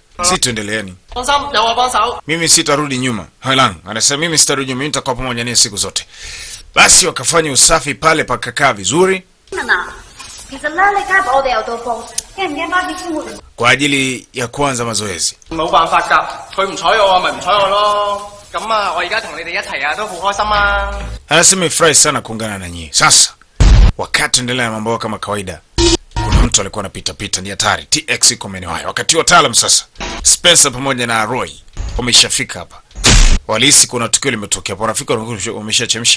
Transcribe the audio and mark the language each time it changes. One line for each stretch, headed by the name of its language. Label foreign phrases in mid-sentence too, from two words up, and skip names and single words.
Swahili: Si tuendeleeni. Mimi sitarudi nyuma. Hailang anasema mimi sitarudi nyuma, mimi nitakuwa pamoja naye siku zote. Basi wakafanya usafi pale, pakakaa vizuri. Kwa ajili ya kuanza mazoezi.
Cantonese: 冇辦法㗎，佢唔睬我咪唔睬我咯。咁啊，我而家同你哋一齊啊，都好開心啊。
Swahili: Anasema furahi sana kuungana na nyinyi. Sasa wakati endelea na mambo kama kawaida, kuna mtu alikuwa anapita, ni hatari. TX iko maeneo haya. Wakati wataalam sasa, Spencer pamoja na Roy wameshafika hapa. Walihisi kuna tukio limetokea. Wanafika wameshachemsha.